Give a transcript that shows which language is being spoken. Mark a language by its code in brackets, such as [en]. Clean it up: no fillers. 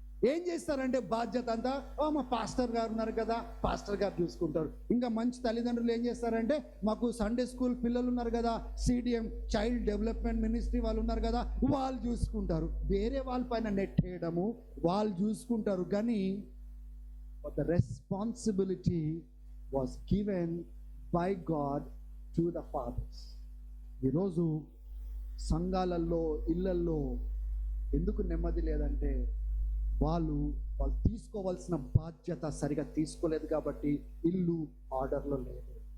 [te] ఏం చేస్తారంటే బాధ్యత అంతా మా పాస్టర్ గారు ఉన్నారు కదా, పాస్టర్ గారు చూసుకుంటారు. ఇంకా మంచి తల్లిదండ్రులు ఏం చేస్తారంటే మాకు సండే స్కూల్ పిల్లలు ఉన్నారు కదా, సిడిఎం చైల్డ్ డెవలప్మెంట్ మినిస్ట్రీ వాళ్ళు ఉన్నారు కదా, వాళ్ళు చూసుకుంటారు. వేరే వాళ్ళ పైన నెట్టేయడము, వాళ్ళు చూసుకుంటారు. కానీ [en] the responsibility was given by God to the fathers. [te] ఈరోజు సంఘాలలో ఇళ్లల్లో ఎందుకు నెమ్మది లేదంటే వాళ్ళు తీసుకోవాల్సిన బాధ్యత సరిగా తీసుకోలేదు కాబట్టి ఇల్లు ఆర్డర్లో లేదు.